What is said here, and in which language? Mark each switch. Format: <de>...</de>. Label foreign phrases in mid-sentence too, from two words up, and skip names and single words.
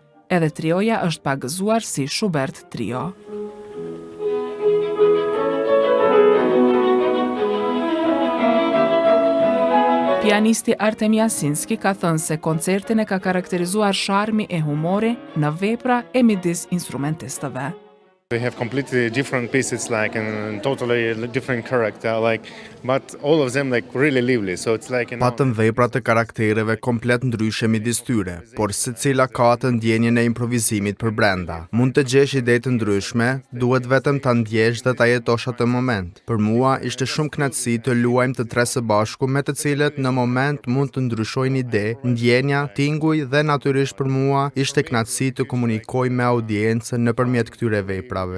<sq>Edhe trioja është pagëzuar si Schubert Trio. Pianisti Artem Jasinski ka thënë se koncertin e ka karakterizuar sharmi e humori në vepra e midis instrumentistëve.</sq> <en>We have completely different pieces, and totally different character, but all of them really lively. So it's</en> <sq>Patëm vepra të karaktereve komplet ndryshe midis tyre, por secila ka të ndjenjen e improvizimit për brenda. Mund të gjesh ide të ndryshme, duhet vetëm ta ndjesh dhe ta jetosh atë moment. Për mua ishte shumë kënaqësi të luajmë të tre së bashku, me të cilët në moment mund të ndryshojnë ide, ndjenja, tinguj dhe natyrisht për mua ishte kënaqësi të komunikoj me audiencën nëpërmjet këtyre veprave.</sq>